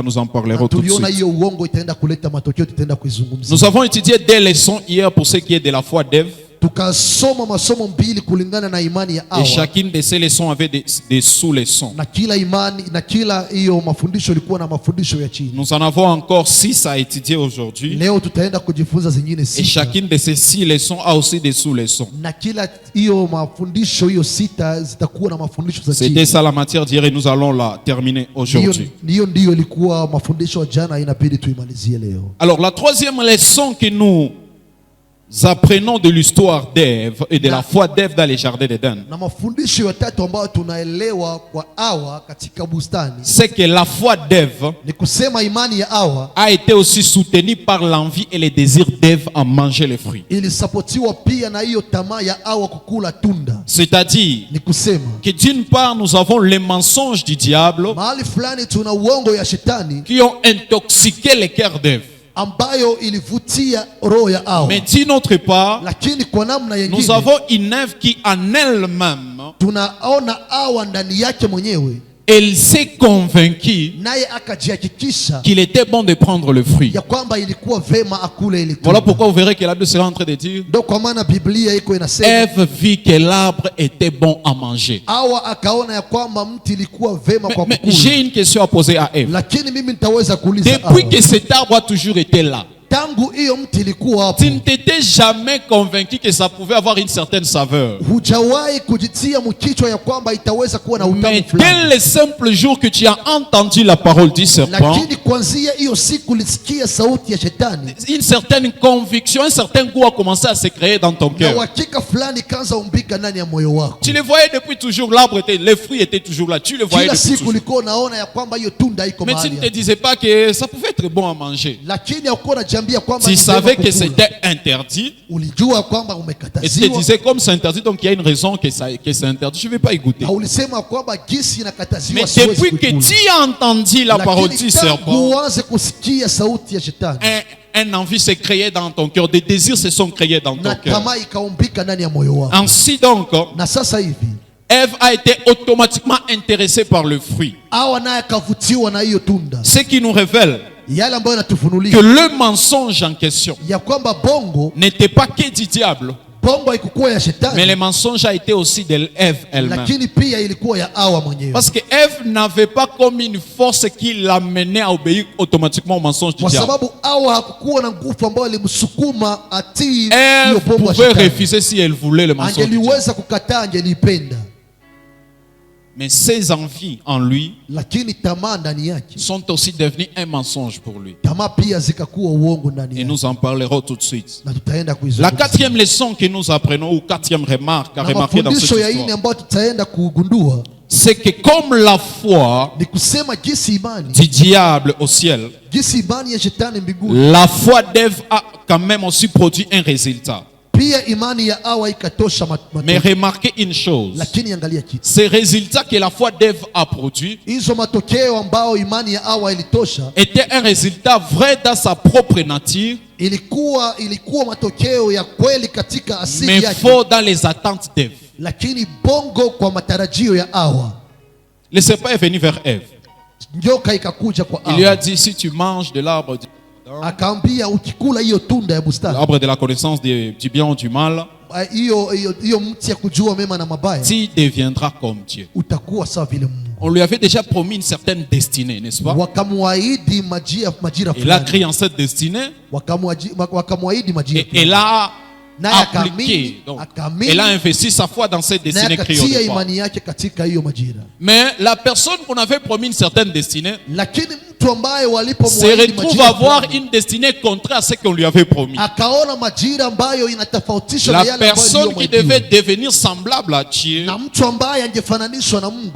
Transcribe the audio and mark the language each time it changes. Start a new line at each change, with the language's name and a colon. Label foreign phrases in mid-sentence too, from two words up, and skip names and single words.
French: Nous en parlerons
Swahili: Na
French: tout de
Swahili: tuliona
French: suite.
Swahili: hiyo uongo itaenda kuleta matokeo, tutaenda kuizungumzia.
French: Nous avons étudié des leçons hier pour ce qui est de la foi d'Ève.
Swahili: Tukasoma masomo mbili kulingana na imani ya
French: Et
Swahili: Hawa,
French: chacune de ces leçons avait des sous-leçons.
Swahili: na kila imani na kila hiyo mafundisho ilikuwa na mafundisho ya chini.
French: Nous en avons encore 6 à étudier aujourd'hui.
Swahili: Leo tutaenda kujifunza zingine
French: Et
Swahili: sita,
French: chacune de ces 6 leçons a aussi des sous-leçons.
Swahili: na kila hiyo mafundisho hiyo sita zitakuwa na mafundisho za
French: C'était
Swahili: chini.
French: ça la matière d'hier et nous allons la terminer aujourd'hui.
Swahili: Hiyo ndiyo ilikuwa mafundisho ya jana, inabidi tuimalizie leo.
French: Alors la troisième leçon que nous apprenons de l'histoire d'Ève et de la foi d'Ève dans les jardins d'Éden,
Swahili: Na mafundisho ya tatu ambayo tunaelewa kwa Hawa katika bustani
French: c'est que la foi d'Ève
Swahili: ni kusema imani ya Hawa
French: a été aussi soutenue par l'envie et les désirs d'Ève à manger les fruits.
Swahili: ilisapotiwa pia na hiyo tamaa ya Hawa kukula tunda.
French: C'est-à-dire
Swahili: Ni kusema
French: que d'une part nous avons les mensonges du diable
Swahili: mahali fulani tuna uongo ya shetani
French: qui ont intoxiqué le cœur d'Ève.
Swahili: ambayo ilivutia roho ya Hawa,
French: Mais d'une autre part,
Swahili: lakini kwa namna
French: nous
Swahili: nyingine
French: avons une Ève qui en elle-même,
Swahili: tunaona Hawa ndani yake mwenyewe,
French: elle s'est convaincue
Swahili: naye akajihakikisha
French: qu'il était bon de prendre le fruit.
Swahili: ya kwamba ilikuwa vema akule ile
French: Voilà
Swahili: tunda.
French: pourquoi vous verrez que la Bible sera en train de dire,
Swahili: Ndio kwa maana Biblia iko inasema
French: Ève vit que l'arbre était bon à manger.
Swahili: Hawa akaona ya kwamba mti ilikuwa vema kwa
French: Mais
Swahili: kukula.
French: j'ai une question à poser à Ève.
Swahili: Lakini mimi nitaweza kuuliza
French: Depuis
Swahili: Hawa,
French: que cet arbre a toujours été là,
Swahili: tangu hiyo mti ilikuwa hapo,
French: tu ne t'étais jamais convaincu que ça pouvait avoir une certaine saveur.
Swahili: hujawahi kujitia mkichwa ya kwamba itaweza kuwa na
French: Mais
Swahili: utamu
French: dès
Swahili: fulani.
French: le simple jour que tu as entendu la parole du serpent,
Swahili: Lakini kuanzia hiyo siku ulisikia sauti ya shetani,
French: une certaine conviction, un certain goût a commencé à se créer dans ton
Swahili: na
French: cœur.
Swahili: uhakika fulani kaanza umbika ndani ya moyo wako.
French: Tu le voyais depuis toujours, l'arbre était, les fruits étaient toujours là. Tu le voyais
Swahili: Kila
French: depuis
Swahili: siku
French: toujours.
Swahili: ulikuwa unaona ya kwamba hiyo tunda iko
French: Mais tu
Swahili: mahali
French: ne te
Swahili: hapo.
French: disais pas que ça pouvait être bon à manger.
Swahili: Lakini haukuwa unajiambia kwamba
French: Tu
Swahili: ni vema
French: savais que
Swahili: kukula.
French: c'était interdit.
Swahili: Ulijua kwamba
French: Et tu te
Swahili: umekataziwa,
French: disais, comme c'est interdit, donc il y a une raison que c'est interdit. Je ne vais pas y goûter.
Swahili: na ulisema kwamba gisi inakataziwa,
French: Mais
Swahili: siwezi
French: depuis que
Swahili: kukula.
French: tu as entendu la parole
Swahili: Lakini
French: du
Swahili: tangu
French: serpent,
Swahili: uanze kusikia sauti ya shetani,
French: un envie s'est créé dans ton cœur. Des désirs se sont créés dans ton
Swahili: na
French: cœur.
Swahili: tamaa ikaumbika ndani ya moyo wako.
French: Ainsi donc,
Swahili: Na sasa hivi
French: Ève a été automatiquement intéressée par le fruit.
Swahili: Hawa naye akavutiwa na hiyo tunda,
French: Ce qui nous révèle
Swahili: yale ambayo
French: que
Swahili: yanatufunulia
French: le mensonge en question
Swahili: ya kwamba bongo
French: n'était pas que du diable,
Swahili: haikukuwa ya
French: mais
Swahili: shetani,
French: le mensonge a été aussi de Ève elle-même.
Swahili: lakini pia ilikuwa ya Hawa mwenyewe,
French: Parce que Ève n'avait pas comme une force qui l'amenait à obéir automatiquement au mensonge du
Swahili: kwa
French: diable.
Swahili: sababu Hawa hakukuwa na nguvu ambayo ilimsukuma atii hiyo
French: Ève
Swahili: bongo ya
French: pouvait
Swahili: shetani.
French: refuser si elle voulait le mensonge du diable.
Swahili: Angeliweza kukataa, angelipenda,
French: Mais ses envies en lui
Swahili: lakini tamaa ndani yake,
French: sont aussi devenues un mensonge pour lui.
Swahili: tamaa pia zikakuwa uongo ndani
French: Et
Swahili: yake,
French: nous en parlerons tout de suite.
Swahili: na tutaenda
French: La
Swahili: kuizungumzia.
French: quatrième leçon que nous apprenons, ou quatrième remarque à
Swahili: Na
French: remarquer dans cette
Swahili: mafundisho ya ine
French: histoire,
Swahili: ambayo tutaenda kugundua
French: c'est que comme la foi
Swahili: ni kusema jinsi imani
French: du diable au ciel,
Swahili: jinsi imani ya shetani mbinguni,
French: la foi d'Ève a quand même aussi produit un résultat.
Swahili: pia imani ya Hawa ikatosha
French: Mais
Swahili: matokeo.
French: remarquez une chose,
Swahili: Lakini angalia kitu,
French: ces résultats que la foi d'Ève a produit
Swahili: hizo matokeo ambao imani ya Hawa ilitosha
French: était un résultat vrai dans sa propre nature,
Swahili: ilikuwa matokeo ya kweli katika asili
French: mais
Swahili: yake,
French: faux dans les attentes d'Ève.
Swahili: lakini bongo kwa matarajio ya Hawa.
French: Le serpent est venu vers Ève.
Swahili: Njoka ikakuja kwa
French: Il lui a
Swahili: Hawa,
French: dit, si tu manges de l'arbre
Swahili: akaambia ukikula hiyo tunda ya bustani,
French: l'arbre de la connaissance du bien ou du mal,
Swahili: hiyo mti ya kujua mema na mabaya,
French: tu deviendras comme Dieu.
Swahili: utakuwa sawa vile Mungu.
French: On lui avait déjà promis une certaine destinée, n'est-ce pas?
Swahili: Wakamwahidi majira
French: Il a
Swahili: fulani,
French: cru en cette destinée
Swahili: wakamwahidi majira
French: et
Swahili: fulani,
French: là,
Swahili: naye
French: appliqué.
Swahili: akaamini,
French: Donc,
Swahili: akaamini,
French: elle a investi sa foi dans cette
Swahili: naye
French: destinée créée au
Swahili: akatia
French: départ.
Swahili: imani yake katika hiyo majira.
French: Mais la personne qu'on avait promis une certaine destinée
Swahili: Lakini mtu ambaye
French: se
Swahili: walipomwahidi
French: retrouve
Swahili: majira
French: à avoir
Swahili: fulani,
French: une destinée contraire à ce qu'on lui avait promis.
Swahili: akaona majira ambayo inatofautishwa na
French: La
Swahili: yale ambayo
French: personne qui devait
Swahili: iliyomwahidiwa.
French: devenir semblable à Dieu
Swahili: Na mtu ambaye angefananishwa na Mungu